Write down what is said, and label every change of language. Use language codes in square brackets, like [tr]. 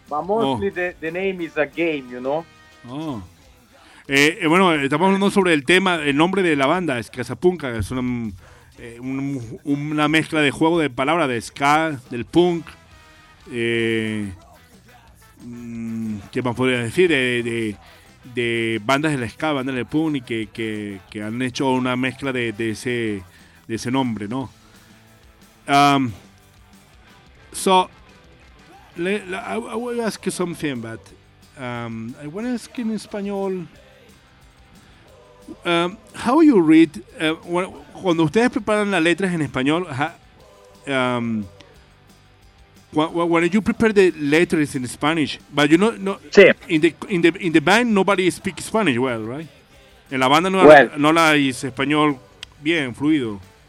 [en] But mostly the name is a game, you know. Oh. [es] Bueno, estamos hablando sobre el tema, el nombre de la banda es Casa Punca, es una una mezcla de juego de palabras de ska, del punk, ¿qué más podría decir? De bandas del ska, bandas del punk, y que han hecho una mezcla de ese nombre, ¿no? [en] I will ask you something, but I want to ask in español. How you read [es] cuando ustedes preparan las letras en español? [en] When you prepare the letters in Spanish, but you know, no, [es] sí. [en] in the band nobody speaks Spanish well, right? [es] En la banda no la es español bien fluido.